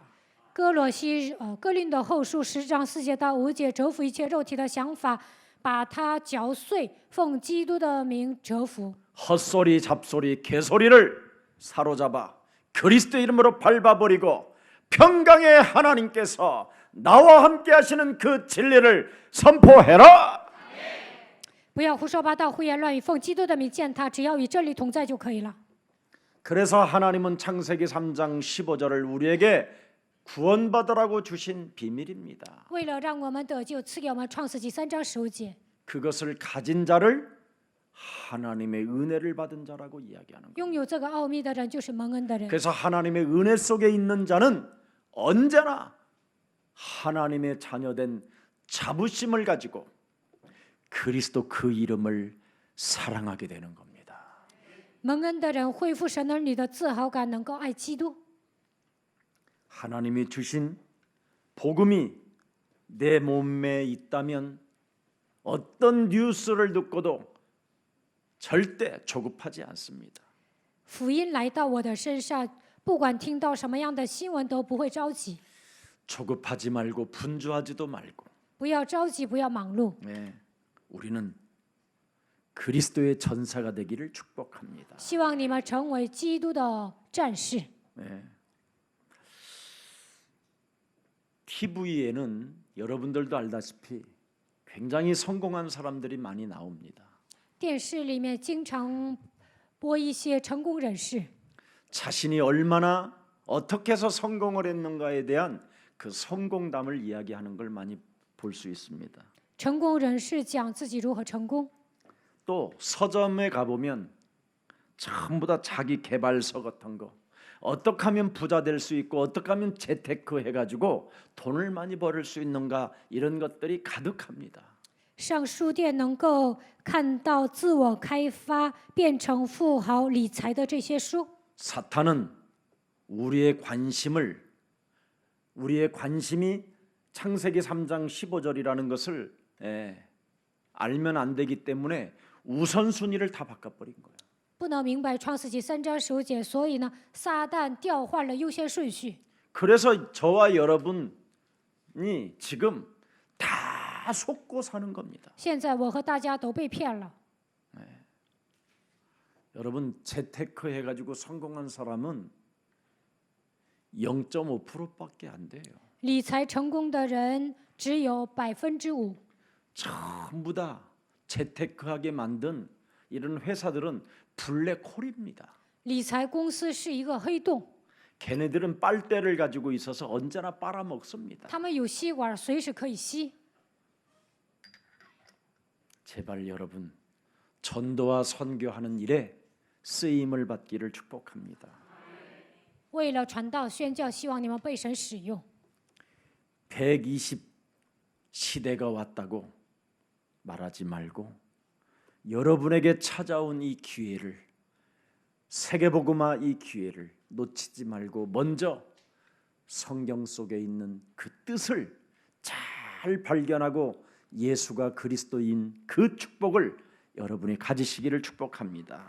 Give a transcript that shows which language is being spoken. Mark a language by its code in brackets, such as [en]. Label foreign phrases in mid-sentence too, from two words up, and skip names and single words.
[zh] 哥林多后书10章4节到5节，折服一切肉体的想法，把它嚼碎，奉基督的名折服。 [ko] 헛소리 잡소리 개소리를 사로잡아 그리스도 이름으로 밟아버리고 평강의 하나님께서 나와 함께 하시는 그 진리를 선포해라. [zh] 不要胡说八道、胡言乱语，奉基督的名践踏，只要与真理同在就可以了。 [ko] 그래서 하나님은 창세기 3장 15절을 우리에게 구원받으라고 주신 비밀입니다. [zh] 为了让我们得救，赐给我们创世纪3章15节。 [ko] 그것을 가진 자를 하나님의 은혜를 받은 자라고 이야기하는 거예요. [zh] 拥有这个奥秘的人就是蒙恩的人。 [ko] 그래서 하나님의 은혜 속에 있는 자는 언제나 하나님의 자녀된 자부심을 가지고 그리스도 그 이름을 사랑하게 되는 겁니다. [zh] 蒙恩的人恢复神儿女的自豪感，能够爱基督。 [ko] 하나님이 주신 복음이 내 몸에 있다면 어떤 뉴스를 듣고도 절대 조급하지 않습니다. [zh] 福音来到我的身上，不管听到什么样的新闻都不会着急， [ko] 조급하지 말고 분주하지도 말고 [zh] 不要着急，不要忙碌。 [ko] 네, 우리는 그리스도의 전사가 되기를 축복합니다. [zh] 希望你们成为基督的战士。 [ko] 네. TV에는 여러분들도 알다시피 굉장히 성공한 사람들이 많이 나옵니다. [zh] 电视里面经常播一些成功人士， [ko] 자신이 얼마나 어떻게 해서 성공을 했는가에 대한 그 성공담을 이야기하는 걸 많이 볼 수 있습니다. [zh] 成功人士讲自己如何成功。 [ko] 또 서점에 가보면 전부 다 자기 개발서 같은 거, 어떻게 하면 부자 될 수 있고 어떻게 하면 재테크 해가지고 돈을 많이 벌을 수 있는가, 이런 것들이 가득합니다. [zh] 上书店能够看到自我开发、变成富豪、理财的这些书。 [ko] 사탄은 우리의 관심이 창세기 3장 15절이라는 것을 알면 안 되기 때문에 우선순위를 다 바꿔버린 거예요. [zh] 不能明白创世纪3章15节，所以呢，撒旦调换了优先顺序。 [ko] 그래서 저와 여러분이 지금 다 속고 사는 겁니다. [zh] 现在我和大家都被骗了。 [ko] 여러분, 재테크 해가지고 성공한 사람은 0.5%밖에 안 돼요. [zh] 理财成功的人只有5%。 [ko] 전부 다 재테크하게 만든 이런 회사들은 블랙홀입니다. [zh] 理财公司是一个黑洞， [ko] 걔네들은 빨대를 가지고 있어서 언제나 빨아먹습니다. [zh] 他们有吸管，随时可以吸。 [ko] 제발 여러분, 전도와 선교하는 일에 쓰임을 받기를 축복합니다. [zh] 为了传道宣教，希望你们被神使用。 [ko] 120 시대가 왔다고 말하지 말고 여러분에게 찾아온 이 기회를, 세계복음화 이 기회를 놓치지 말고 먼저 성경 속에 있는 그 뜻을 잘 발견하고 예수가 그리스도인 그 축복을 여러분이 가지시기를 축복합니다.